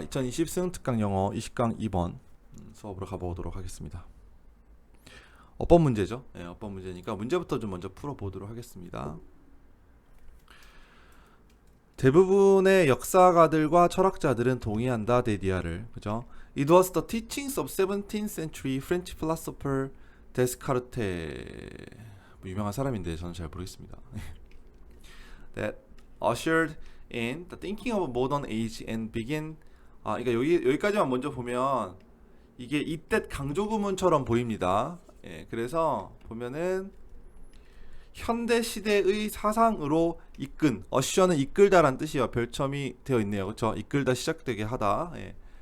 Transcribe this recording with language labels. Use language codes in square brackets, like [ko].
[ko] 2020 수능특강 영어 20강 2번 수업으로 가보도록 하겠습니다. 어법 문제죠. 네, 어법 문제니까 문제부터 좀 먼저 풀어보도록 하겠습니다. 대부분의 역사가들과 철학자들은 동의한다. 데디아를, 그죠? [en] It was the teachings of 17th century French philosopher Descartes. [ko] 뭐 유명한 사람인데 저는 잘 모르겠습니다. [en] That ushered in the thinking of modern age and begin. [ko] 그러니까 여기까지만 먼저 보면 이게 이때 강조구문처럼 보입니다. 예, 그래서 보면은 현대 시대의 사상으로 이끈, 어셔는 이끌다란 뜻이요. 별첨이 되어 있네요. 그렇죠? 이끌다, 시작되게 하다. 예.